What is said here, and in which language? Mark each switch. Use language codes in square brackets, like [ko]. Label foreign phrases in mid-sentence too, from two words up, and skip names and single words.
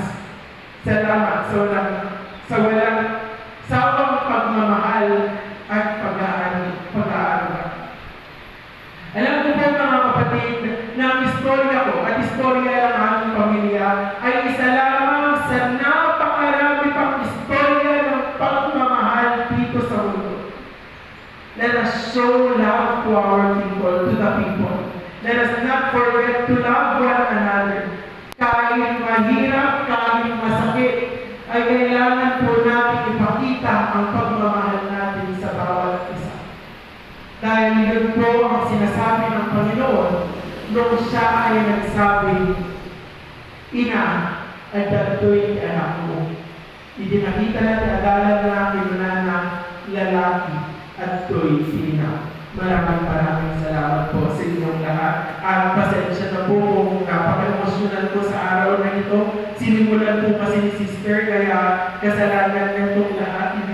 [tl] Salamat sa walang sawang pagmamahal at pag-aaral. Alam ko po mga kapatid, na ang istorya ko at istorya ng aming pamilya ay isa lamang sa napakarami pang istorya ng pagmamahal dito sa mundo. [en] Let us show love to our people, to the people. Let us not forget to love one another. [tl] Kahit mahirap, kahit masakit, ay kailangan po natin ipakita ang pagmamahal natin sa bawat isa. Dahil yun po ang sinasabi ng Panginoon nung siya ay nagsabi, Ina, at dato'y anak mo. Idinakita natin agalan na kinunana lalaki at to'y sina. Maraming salamat po sa inyong lahat. At pasensya na po kung napaka-emosyonal po sa araw na ito. Sinimulan po kasi ni Sister, kaya kasalanan na itong lahat.